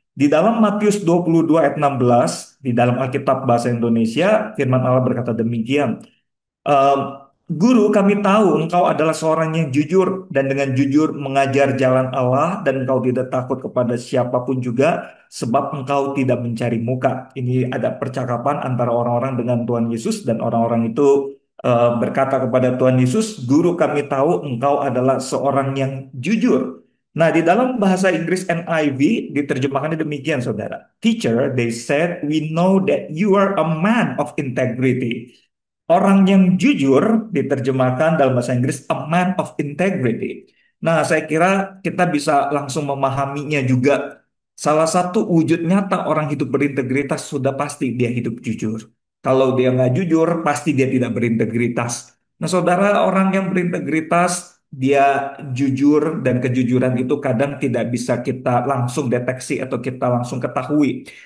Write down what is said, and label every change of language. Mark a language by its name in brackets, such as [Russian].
[Indonesian] Di dalam Matius 22 ayat 16, di dalam Alkitab Bahasa Indonesia, firman Allah berkata demikian, "Eh, Guru, kami tahu engkau adalah seorang yang jujur dan dengan jujur mengajar jalan Allah dan engkau tidak takut kepada siapapun juga sebab engkau tidak mencari muka." Ini ada percakapan antara orang-orang dengan Tuhan Yesus dan orang-orang itu berkata kepada Tuhan Yesus, "Guru, kami tahu engkau adalah seorang yang jujur." Nah, di dalam bahasa Inggris NIV diterjemahkannya demikian, saudara. [English] "Teacher, they said, we know that you are a man of integrity." [Indonesian] Orang yang jujur diterjemahkan dalam bahasa Inggris [English] a man of integrity. [Indonesian] Nah, saya kira kita bisa langsung memahaminya juga. Salah satu wujud nyata orang hidup berintegritas sudah pasti dia hidup jujur. Kalau dia nggak jujur, pasti dia tidak berintegritas. Nah, saudara, orang yang berintegritas, dia jujur dan kejujuran itu kadang tidak bisa kita langsung deteksi atau kita langsung ketahui.